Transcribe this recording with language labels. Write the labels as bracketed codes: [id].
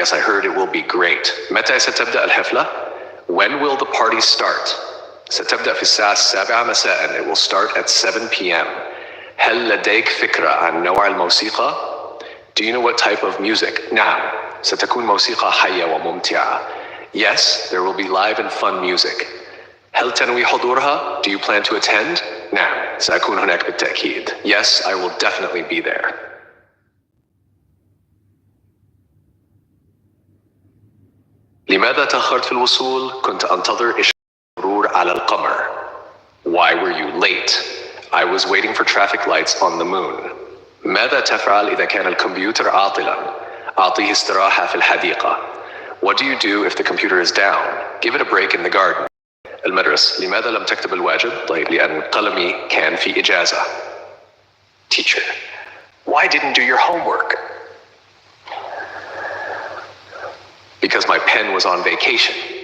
[en] Yes, I heard it will be great. [ar] متى ستبدأ الحفلة? [en] When will the party start? [ar] ستبدأ في الساعة 7 مساء. [en] It will start at 7 p.m. [ar] هل لديك فكرة عن نوع الموسيقى؟ [en] Do you know what type of music? [ar] نعم، ستكون موسيقى حية وممتعة. [en] Yes, there will be live and fun music. [ar] هل تنوي حضورها? [en] Do you plan to attend? [ar] نعم، سأكون هناك بالتأكيد. [en] Yes, I will definitely be there. [ar] لماذا تأخرت في الوصول؟ كنت أنتظر إشارة المرور على القمر. [en] Why were you late? I was waiting for traffic lights on the moon. [ar] ماذا تفعل إذا كان الكمبيوتر عاطلا؟ أعطيه استراحة في الحديقة. [en] What do you do if the computer is down? Give it a break in the garden. [ar] المدرس: لماذا لم تكتب الواجب؟ طيب لأن قلمي كان في إجازة. [en] Teacher: Why didn't do your homework? Because my pen was on vacation.